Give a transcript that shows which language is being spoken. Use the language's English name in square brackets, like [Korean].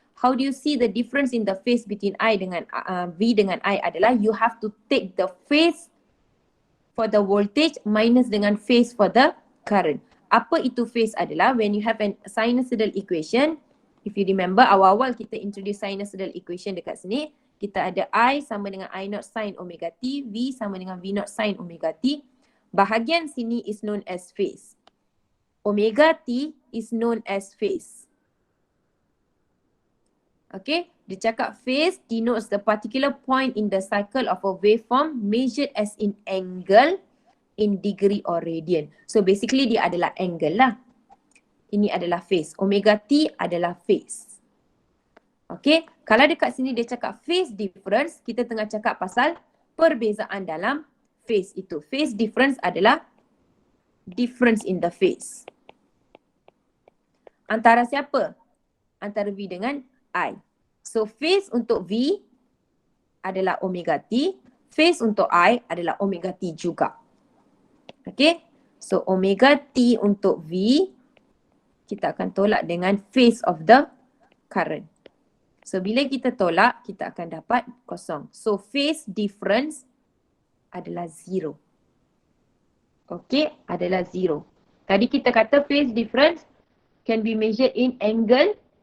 [English] How do you see the difference in the phase between I [Malay] dengan V dengan I adalah [English] you have to take the phase for the voltage minus dengan phase for the current. [Malay] Apa itu phase adalah [English] when you have a sinusoidal equation. If you remember [Malay] awal-awal kita [English] introduce sinusoidal equation [Malay] dekat sini. Kita ada I sama dengan I0 sin omega T, V sama dengan V0 sin omega T. Bahagian sini [English] is known as phase. Omega T is known as phase. Okay, [Malay] dia cakap [English] phase denotes the particular point in the cycle of a waveform measured as in angle, in degree or radian. [Malay] So basically dia adalah angle lah. Ini adalah phase. Omega T adalah phase. Okay, kalau dekat sini dia cakap phase difference, kita tengah cakap pasal perbezaan dalam phase itu. [English] Phase difference adalah difference in the phase. [Malay] Antara siapa? Antara V dengan I. So phase untuk V adalah omega T, phase untuk I adalah omega T juga. Okay, so omega T untuk V, kita akan tolak dengan [English] phase of the current. [Malay] So bila kita tolak, kita akan dapat kosong. So phase difference adalah 0. Okay, adalah 0. Tadi kita kata [English] phase difference can be measured in angle.